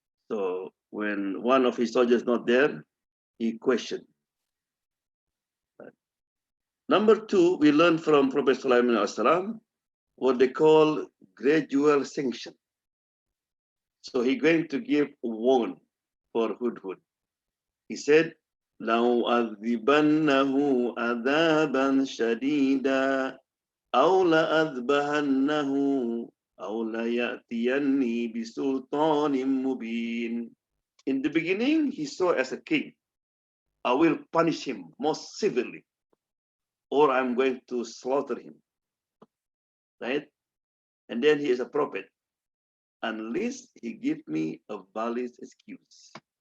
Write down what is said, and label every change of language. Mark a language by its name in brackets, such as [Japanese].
[English] So when one of his soldiers not there, he questioned. Right? Number two, we learn from Prophet Sulaiman salam what they call gradual sanction. So he's going to give warn for Hudhud. He said, [Arabic] لو أذبنه عذابا شديدا أو لأذبحنه أو ليأتيني بسلطان مبين. [English] In the beginning, he saw as a king. I will punish him most severely, or I'm going to slaughter him. Right? And then he is a prophet, unless he give me a valid excuse.